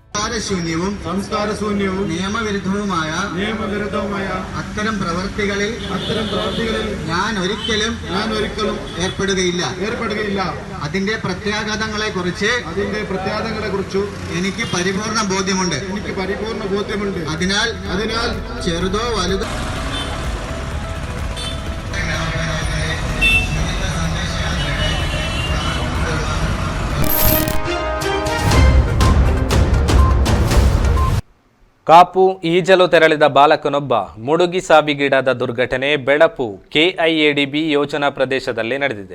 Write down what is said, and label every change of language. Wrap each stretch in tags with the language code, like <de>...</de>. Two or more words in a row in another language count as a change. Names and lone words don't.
<ml>സംസ്കാരശൂന്യവും നിയമവിരുദ്ധവുമായ അത്തരം പ്രവർത്തികളിൽ ഞാൻ ഒരിക്കലും ഏർപ്പെടുകയില്ല. അതിന്റെ പ്രത്യാഘാതങ്ങളെ കുറിച്ച് എനിക്ക് പരിപൂർണ ബോധ്യമുണ്ട്. അതിനാൽ ചെറുതോ വലുതോ</ml> <kn>ಕಾಪು ಈಜಲು ತೆರಳಿದ ಬಾಲಕನೊಬ್ಬ ಮುಳುಗಿ ಸಾವಿಗೀಡಾದ ದುರ್ಘಟನೆ ಬೆಳಪು ಕೆಐಎಡಿಬಿ ಯೋಜನಾ ಪ್ರದೇಶದಲ್ಲಿ ನಡೆದಿದೆ.</kn>